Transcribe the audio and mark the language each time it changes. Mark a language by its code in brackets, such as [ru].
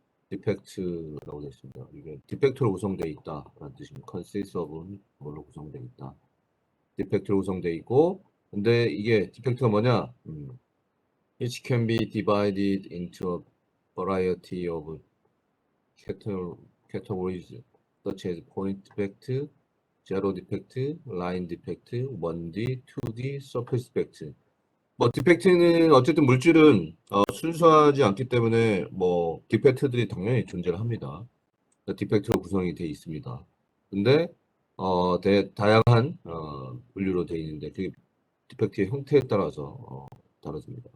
[ko] 디펙트라고 되어 있습니다. 이게 디펙트로 구성되어 있다라는 뜻입니다. [en] consists of [ko] 뭘로 구성되어 있다. 디펙트로 구성되어 있고, 근데 이게 디펙트가 뭐냐? [en] It can be divided into a variety of categories such as point defect, zero defect, line defect, 1D, 2D, surface defect. [ko] 뭐 디펙트는 어쨌든 물질은 순수하지 않기 때문에 뭐 디펙트들이 당연히 존재를 합니다. 디펙트로 구성이 되어 있습니다. 근데 다양한 분류로 되어 있는데 그 디펙트의 형태에 따라서 다릅니다.